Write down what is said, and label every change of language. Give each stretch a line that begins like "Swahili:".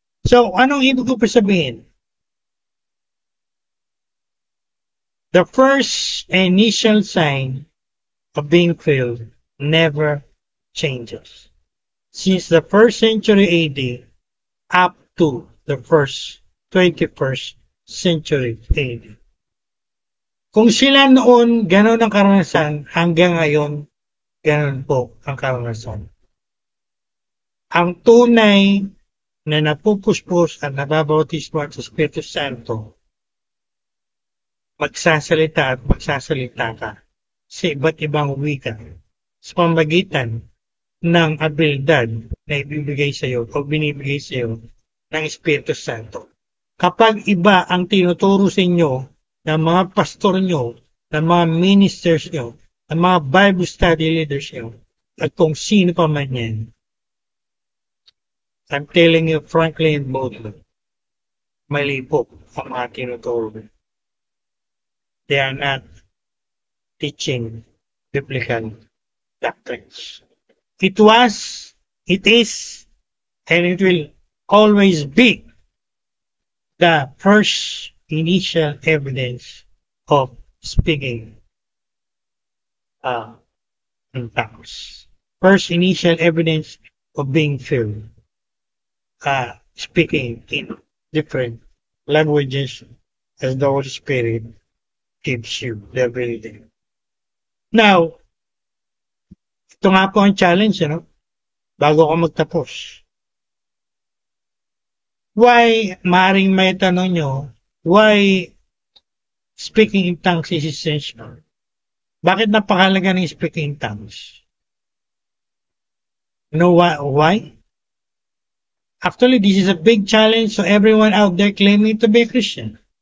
Filipino: So, anong ibig ko sabihin?
English: The first initial sign of being filled never changes. Since the first century AD up to the first 21st century AD.
Filipino: Kung sila noon gano'n ang karanasan, hanggang ngayon, gano'n po ang karanasan. Ang tunay na napupuspos at nababautismo sa Espiritu Santo, magsasalita at magsasalita ka sa iba't ibang wika sa pamagitan ng abilidad na ibibigay sa iyo o binibigay sa iyo ng Espiritu Santo. Kapag iba ang tinuturo sa inyo ng mga pastor nyo, ng mga ministers nyo, ng mga Bible study leaders nyo, at kung sino pa man yan,
English: I'm telling you frankly and boldly,
Filipino: mali po ang mga tinuturo.
English: They are not teaching biblical doctrines. It was, it is, and it will always be the first initial evidence of speaking in tongues. First initial evidence of being filled. Speaking in different languages as the Holy Spirit gives you the ability. Now,
Filipino: ito nga po ang challenge, bago ako magtapos.
English: Why,
Filipino: maaaring may tanong nyo,
English: why speaking in tongues is essential?
Filipino: Bakit napakalaga ng speaking in tongues?
English: You know why? Actually, this is a big challenge to everyone out there claiming to be a Christian.